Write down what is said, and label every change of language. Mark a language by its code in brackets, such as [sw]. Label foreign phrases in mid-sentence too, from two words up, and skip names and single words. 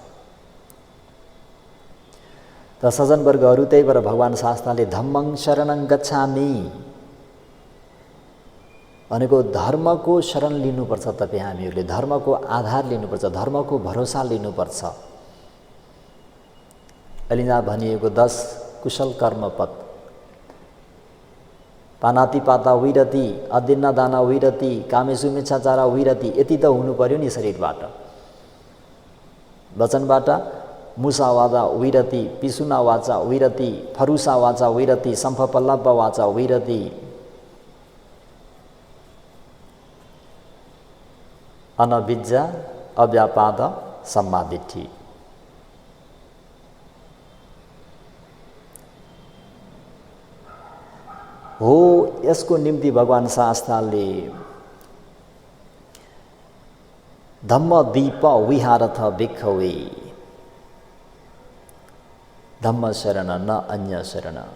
[ne] त सज्जनवर्गहरू, त्यही भएर भगवान शास्त्रले [pi] धम्मं शरणं गच्छामि [ne] भनेको धर्मको शरण लिनुपर्छ। तपाईँ हामीहरूले धर्मको आधार लिनुपर्छ, धर्मको भरोसा लिनुपर्छ। अहिले यहाँ भनिएको 10 कुशल कर्मपथ, [pi] पानातिपाता विरति, अदिन्नदाना विरति, कामेषु मिच्छाचार विरति, [ne] यति त हुनु पर्यो नि शरीरबाट। [pi] वचनबाट मुसावाचा विरति, पिसुना वाचा विरति, फरुसा वाचा विरति, सम्फपल्लव वाचा विरति, अनविज्जा अव्यापाद सम्मादिठी। [ne] हो यसको निम्ति भगवान शास्त्रले [pi] धम्मदीप विहारथ भिक्खवे, धम्म शरण न अन्य शरण।